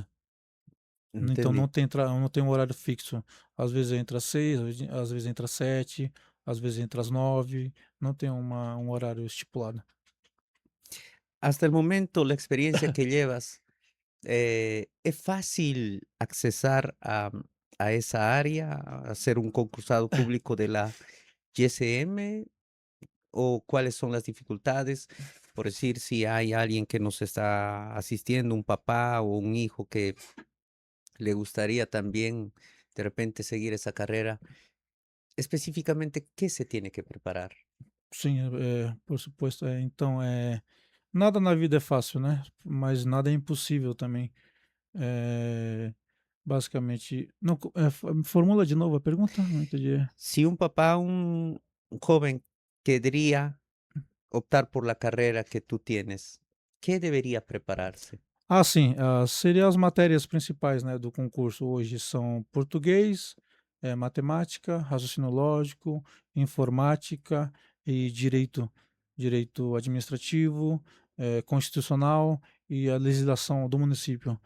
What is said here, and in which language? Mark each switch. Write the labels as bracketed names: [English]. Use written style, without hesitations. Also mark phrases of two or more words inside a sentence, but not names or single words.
[Portuguese] Então [Spanish] Entendí. [Portuguese] não tem um horário fixo. Às vezes entra às 6, às vezes entra às 7, às vezes entra às 9, não tem um horário estipulado. [Spanish] Hasta el momento, la experiencia que llevas, ¿es fácil accesar a esa área, a ser un concursado público de la YSM? ¿O cuáles son las dificultades? Por decir, si hay alguien que nos está asistiendo, un papá o un hijo que le gustaría también de repente seguir esa carrera, específicamente, ¿qué se tiene que preparar? [Portuguese] Sim, por suposto. Então, nada na vida é fácil, né? Mas nada é impossível também. Basicamente, não, formula de novo a pergunta? Não entendi. [Spanish] Si un papá, un joven querría optar por la carrera que tú tienes, ¿qué debería prepararse? [Portuguese] Ah, sim, seriam as matérias principais, né, do concurso hoje são português, matemática, raciocínio lógico, informática e direito administrativo, constitucional e a legislação do município.